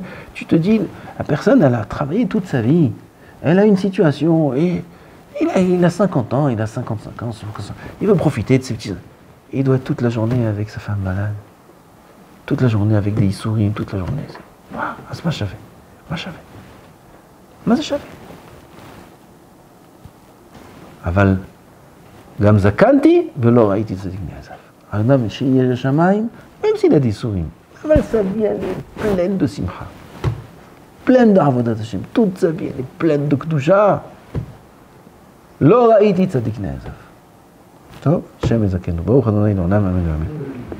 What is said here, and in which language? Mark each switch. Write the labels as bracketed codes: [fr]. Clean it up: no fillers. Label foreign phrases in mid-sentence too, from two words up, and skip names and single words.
[fr] Tu te dis, la personne, elle a travaillé toute sa vie, elle a une situation, et il a 50 ans, il a 55 ans, il veut profiter de ses petits... Il doit être toute la journée avec sa femme malade, toute la journée avec des issourim, toute la journée. C'est pas chavé. [he] מה זה שווה? אבל גם זקנתי ולא ראיתי צדיק נעזב. האדם שיהיה לשמיים, [fr] même s'il a des souris, אבל sa vie elle est pleine de simcha, pleine d' [he] עבודת השם, [fr] toute sa vie elle est pleine de kedusha. [he] לא ראיתי צדיק נעזב. טוב, השם יזכנו. ברוך ה' לעולם אמן ואמן.